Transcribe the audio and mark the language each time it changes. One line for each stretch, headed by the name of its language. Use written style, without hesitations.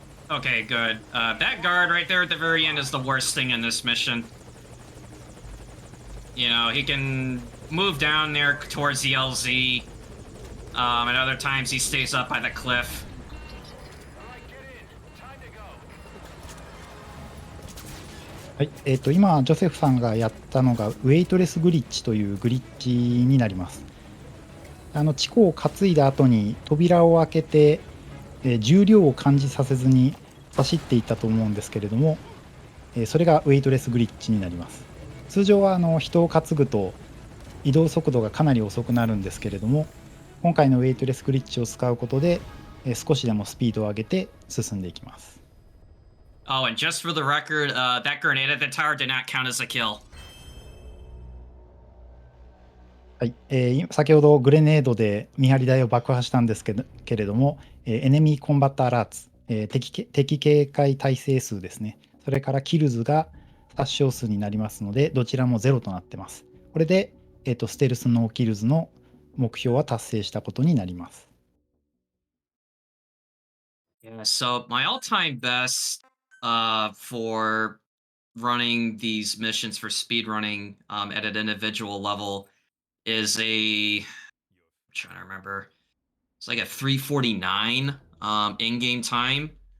English: Okay, good. That guard right there at the very end is the worst thing in this mission. You know, he can move down there towards the LZ, and other times he stays up by the cliff.
Japanese: はい、今、ジョセフさんがやったのが、ウェイトレスグリッチというグリッチになります。地庫を担いだ後に扉を開けて、重量を感じさせずに走っていったと思うんですけれども、それがウェイトレスグリッチになります。通常は人を担ぐと移動速度がかなり遅くなるんですけれども、今回のウェイトレスグリッチを使うことで、少しでもスピードを上げて進んでいきます。
English: Oh, and just for the record, that grenade at the tower did not count as a kill.
Japanese: はい、先ほどグレネードで見張り台を爆破したんですけれども、エネミーコンバットアラーツ、敵警戒耐性数ですね。それからキルズが殺傷数になりますので、どちらもゼロとなってます。これで、ステルスノーキルズの目標は達成したことになります。
English: Yeah, so my all-time best for running these missions for speed running at an individual level is I'm trying to remember. It's like a 349 in-game time.